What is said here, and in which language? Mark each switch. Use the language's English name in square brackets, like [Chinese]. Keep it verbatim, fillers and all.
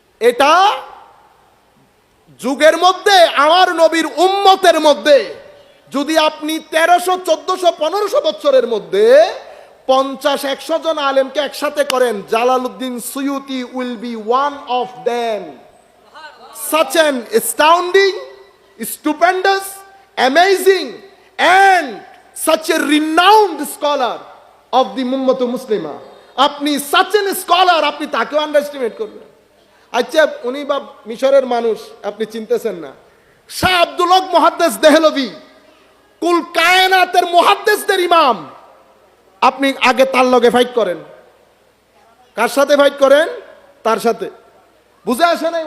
[Bangla] এটা যুগের মধ্যে আমার নবীর উম্মতের মধ্যে যদি আপনি তেরোশো, চোদ্দশো, পনেরোশো বছরের মধ্যে পঞ্চাশ, একশো জন আলেমকে একসাথে করেন, Jalaluddin Suyuti [English] Will be one of them. such an astounding, stupendous, amazing and such a renowned scholar of the ummah muslimah. [Bangla] আপনি [English] such an scholar, [Bangla] আপনি তাকে underestimate করবেন। আচ্ছা, উনি বা মিশরের মানুষ, আপনি চিনতেছেন না। শাহ আব্দুল হক মুহাদ্দিস দেহলভী, কুল কায়নাতের মুহাদ্দিসদের ইমাম, আপনি আগে তার লগে ফাইট করেন। কার সাথে ফাইট করেন? তার সাথে। বুঝে আসে নাই?